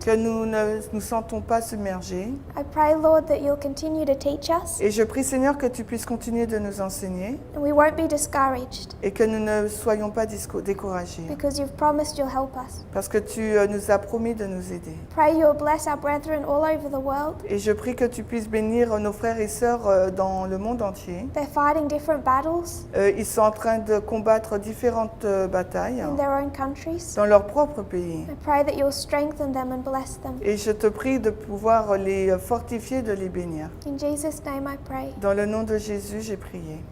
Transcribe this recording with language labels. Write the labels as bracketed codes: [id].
[fr] que nous ne nous sentons pas submergés. [en] I pray, Lord, that you'll continue to teach us [fr] Et je prie, Seigneur, que tu puisses continuer de nous enseigner [en] and we won't be discouraged [fr] et que nous ne soyons pas découragés [en] because you've promised you'll help us. [fr] parce que tu nous as promis de nous aider. [en] Pray you'll bless our brethren all over the world. [fr] Et je prie que tu puisses bénir nos frères et sœurs dans le monde entier. [en] They're fighting different battles [fr] Ils sont en train de combattre différentes batailles [en] in their own countries. [fr] dans leur propre pays. [en] I pray that you'll strengthen them and bless them. [fr] Et je te prie de pouvoir les fortifier, de les bénir. [en] In Jesus' name I pray. [fr] Dans le nom de Jésus, j'ai prié.